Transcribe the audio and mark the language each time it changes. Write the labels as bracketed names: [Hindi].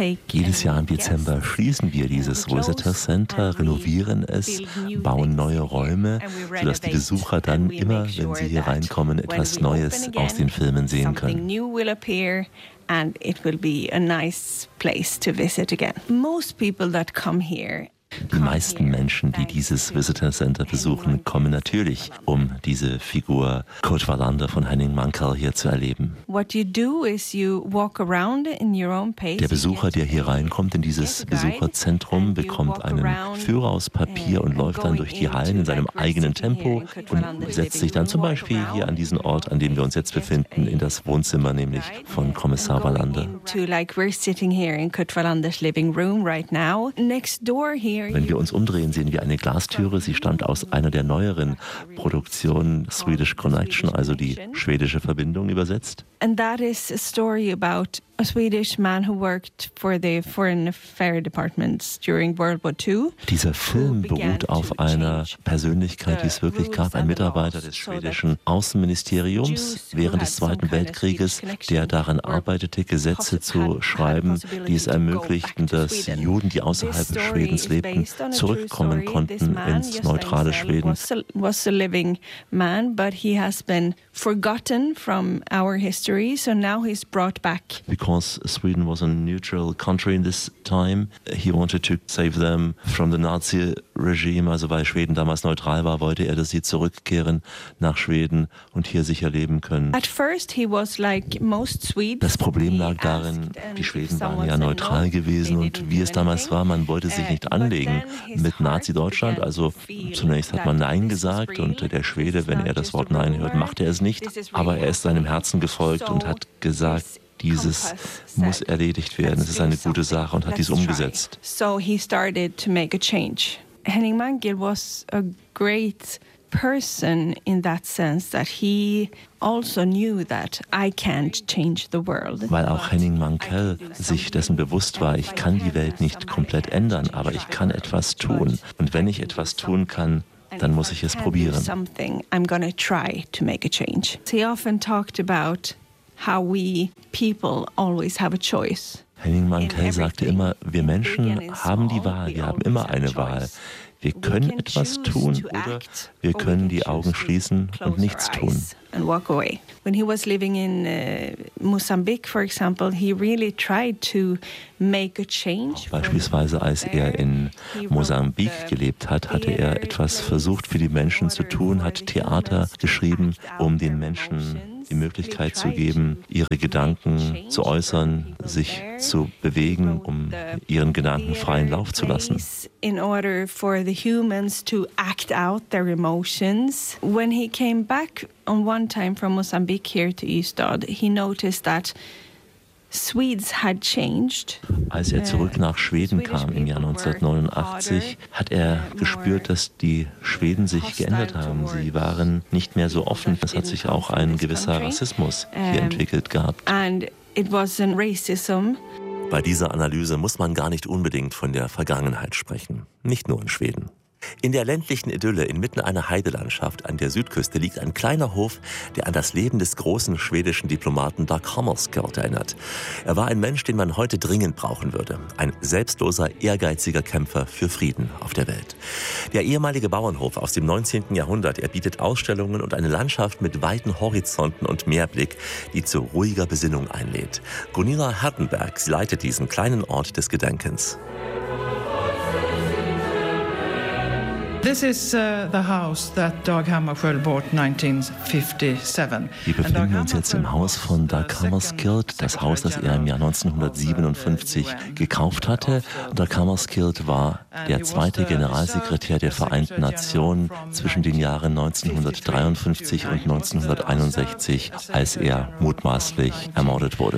[German] Jedes Jahr im Dezember schließen wir dieses Rosetta Center, renovieren es, bauen neue Räume, sodass die Besucher dann immer, wenn sie hier reinkommen, etwas Neues aus den Filmen sehen können. [English] And it will be a nice place to visit again. Most people that come here. [German] Die meisten Menschen, die dieses Visitor Center besuchen, kommen natürlich, um diese Figur Kurt Wallander von Henning Mankell hier zu erleben. Der Besucher, der hier reinkommt in dieses Besucherzentrum, bekommt einen Führer aus Papier und läuft dann durch die Hallen in seinem eigenen Tempo und setzt sich dann zum Beispiel hier an diesen Ort, an dem wir uns jetzt befinden, in das Wohnzimmer, nämlich von Kommissar Wallander. Wir sitzen hier in Kurt Wallanders Wohnzimmer [English] right now. Next door here. [German] Wenn wir uns umdrehen, sehen wir eine Glastüre. Sie stammt aus einer der neueren Produktionen, Swedish Connection, also die schwedische Verbindung übersetzt. [English] And that is a story about a Swedish man who worked for the Foreign Affairs Department during World War II. [German] Dieser Film beruht auf einer Persönlichkeit, die es wirklich gab, ein Mitarbeiter des schwedischen Außenministeriums während des Zweiten Weltkrieges, der daran arbeitete, Gesetze zu schreiben, die es ermöglichten, dass Juden, die außerhalb Schwedens lebten, zurückkommen konnten ins neutrale Schweden. [English] Was a living man, but he has been forgotten from our history. So now he's brought back. Because Sweden was a neutral country in this time, he wanted to save them from the Nazi regime. [German] Also weil Schweden damals neutral war, wollte er, dass sie zurückkehren nach Schweden und hier sicher leben können. [English] At first he was like most Swedes. [German] Das Problem lag darin, die Schweden waren ja neutral gewesen und wie es damals war, man wollte sich nicht anlegen mit Nazi-Deutschland. Also zunächst hat man Nein gesagt und der Schwede, wenn er das Wort Nein hört, machte er es nicht. Aber er ist seinem Herzen gefolgt. Und hat gesagt, dieses muss erledigt werden, es ist eine gute Sache und hat dies umgesetzt. [English] So he started to make a change. Henning Mankell was a great person in that sense that he also knew that I can't change the world. [German] Weil auch Henning Mankell sich dessen bewusst war, ich kann die Welt nicht komplett ändern, aber ich kann etwas tun. Und wenn ich etwas tun kann, dann muss ich es probieren. [English] Something I'm gonna try to make a change. He often talked about how we people always have a choice. [German] Henning Mankell sagte immer, wir Menschen haben die Wahl, wir haben immer eine Wahl. Wir können etwas tun oder wir können die Augen schließen und nichts tun. [English] And walk away. When he was living in Mozambique, for example, he really tried to make a change. [German] Beispielsweise, als er in Mosambik gelebt hat, hatte er etwas versucht, für die Menschen zu tun, hat Theater geschrieben, um den Menschen die Möglichkeit zu geben, ihre Gedanken zu äußern, sich zu bewegen, um ihren Gedanken freien Lauf zu lassen. [English] In order for the humans to act out their emotions. When he came back on one time from Mozambique here to Ystad, he noticed that Swedes had changed. [German] Als er zurück nach Schweden kam im Jahr 1989, hat er gespürt, dass die Schweden sich geändert haben. Sie waren nicht mehr so offen. Es hat sich auch ein gewisser Rassismus hier entwickelt gehabt. [English] And it was a racism. [German] Bei dieser Analyse muss man gar nicht unbedingt von der Vergangenheit sprechen. Nicht nur in Schweden. In der ländlichen Idylle inmitten einer Heidelandschaft an der Südküste liegt ein kleiner Hof, der an das Leben des großen schwedischen Diplomaten Dag Hammarskjöld erinnert. Er war ein Mensch, den man heute dringend brauchen würde. Ein selbstloser, ehrgeiziger Kämpfer für Frieden auf der Welt. Der ehemalige Bauernhof aus dem 19. Jahrhundert erbietet Ausstellungen und eine Landschaft mit weiten Horizonten und Meerblick, die zu ruhiger Besinnung einlädt. Gunilla Hertenberg leitet diesen kleinen Ort des Gedenkens. [English] This is the house that Dag Hammarskjöld bought 1957. [German] Wir befinden uns jetzt im Haus von Dag Hammarskjöld, das Haus, das er im Jahr 1957 gekauft hatte. Dag Hammarskjöld war der zweite Generalsekretär der Vereinten Nationen zwischen den Jahren 1953 und 1961, als er mutmaßlich ermordet wurde.